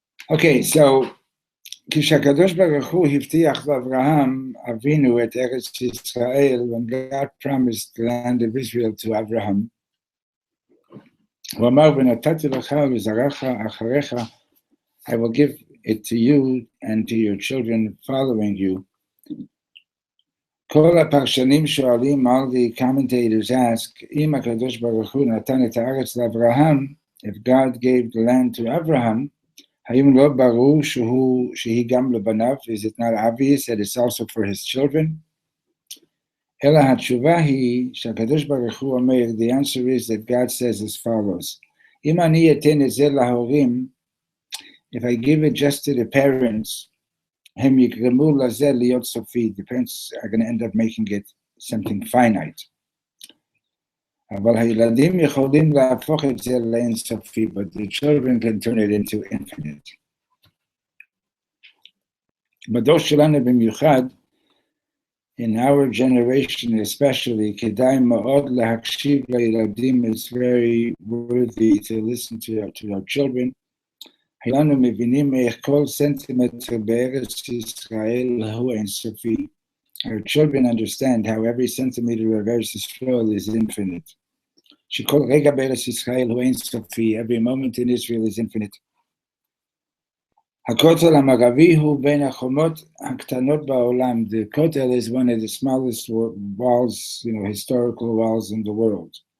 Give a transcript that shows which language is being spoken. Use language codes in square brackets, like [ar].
[en] Okay, so [he] כשהקדוש ברוך הוא הבטיח לאברהם אבינו את ארץ ישראל, [en] when God promised the land of Israel to Abraham, [he] הוא אמר ונתתי לך ולזרעך אחריך, [en] I will give it to you and to your children following you. [he] כל הפרשנים שואלים, [en] all the commentators ask, [he] אם הקדוש ברוך הוא נתן את הארץ לאברהם, [en] if God gave the land to Abraham, [he] האם לא ברור שהיא גם לבניו? [en] Is it not obvious that it's also for his children? [he] אלא התשובה היא שהקדוש ברוך הוא אומר, [en] the answer is that God says as follows, [he] אם אני אתן את זה להורים, [en] if I give it just to the parents, [he] הם יגרמו לזה להיות סופי. [en] The parents are going to end up making it something finite. [he] אבל הילדים יכולים להפוך את זה לאינסופי, [en] but the children can turn it into infinite. [he] בדור שלנו במיוחד, [en] in our generation especially, [he] כדאי מאוד להקשיב לילדים, [en] it's very worthy to listen to our children. [he] היינו מבינים איך כל סנטימטר בארץ ישראל הוא אינסופי. [en] Our children understand how every centimeter of Eretz Yisrael is infinite. [he] Shekol rega be'Eretz Yisrael hu ein sofi. [en] Every moment in Israel is infinite. [he] HaKotel HaMaravi hu ben hachomot haktanot ba'olam. [en] The Kotel is one of the smallest walls, historical walls in the world.